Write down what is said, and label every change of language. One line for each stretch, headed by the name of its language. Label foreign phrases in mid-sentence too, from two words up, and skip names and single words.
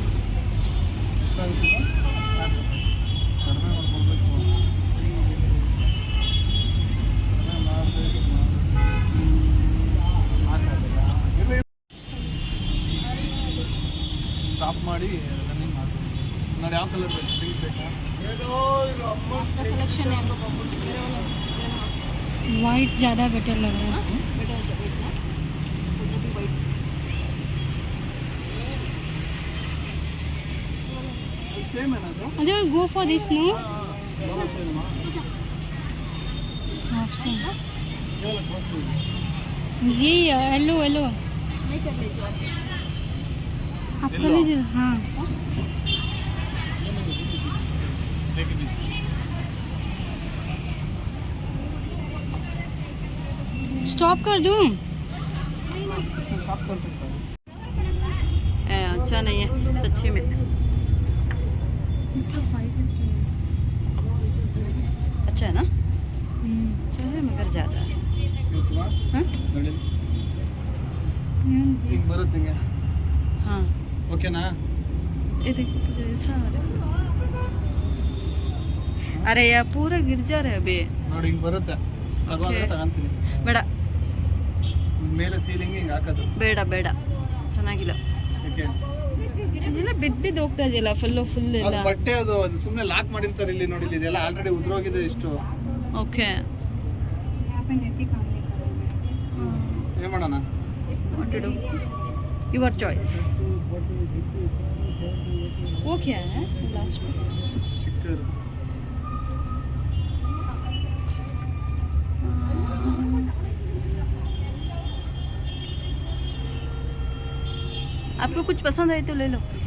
Kannada: ಸ್ಟಾಪ್ ಮಾಡಿ ರನ್ನಿಂಗ್ ಮಾಡ್ತೀವಿ. ನೋಡಿ ಯಾವ ಕಲರ್ ಬೇಕು? ಪಿಂಕ್ ಬೇಕಾ? ಸೆಲೆಕ್ಷನ್
Hindi: वाइट ज़्यादा बेटर लग रहा है.
Kannada: ಸೇಮ್ ಏನದು?
English: अरे go for this no option.
Hindi: ये येलो येलो आप कर लीजिए. हाँ, स्टॉप कर दूँ? स्टॉप कर सकता है. अच्छा नहीं है सच्ची में. अच्छा है ना? अच्छा है मगर ज़्यादा है. हाँ,
Kannada: ನೋಡಿ ಹಿಂಗೆ ಬರುತ್ತೆ ಹಿಂಗೆ.
Hindi: हाँ,
Kannada: ಓಕೆನಾ?
Hindi: ये देख तुझे ऐसा आ रहा है. अरे यार पूरा गिर जा रहा है अभी.
Kannada: ನೋಡಿ ಹಿಂಗೆ ಬರುತ್ತೆ. ತಗೊಂಡ್ರೆ ತಗೊಂತೀನಿ. ಬೇಡ ಮೇಲೆ ಸೀಲಿಂಗ್ ಹಿಂಗೆ ಹಾಕೋದು. ಬೇಡ ಬೇಡ, ಚೆನ್ನಾಗಿಲ್ಲ. ಓಕೆ, ಇದೆಲ್ಲ ಬಿದ್ದು ಹೋಗ್ತಾ ಇದೆಯಲ್ಲ ಫುಲ್ ಅದು ಎಲ್ಲ. ಬಟ್ಟೆ ಅದು ಸುಮ್ಮನೆ ಲಾಕ್ ಮಾಡಿರ್ತಾರೆ ಇಲ್ಲಿ. ನೋಡಿ ಇಲ್ಲಿ ಇದೆಲ್ಲ ಆಲ್ರೆಡಿ ಉದ್ರೋಗಿದೆ ಇಷ್ಟು. ಓಕೆ, ಏನು ಮಾಡೋಣ?
English: what to do? Your choice.
Hindi: वो क्या है लास्ट में?
Kannada: ಸ್ಟಿಕ್ಕರ್.
Hindi: आपको कुछ पसंद आए तो ले लो.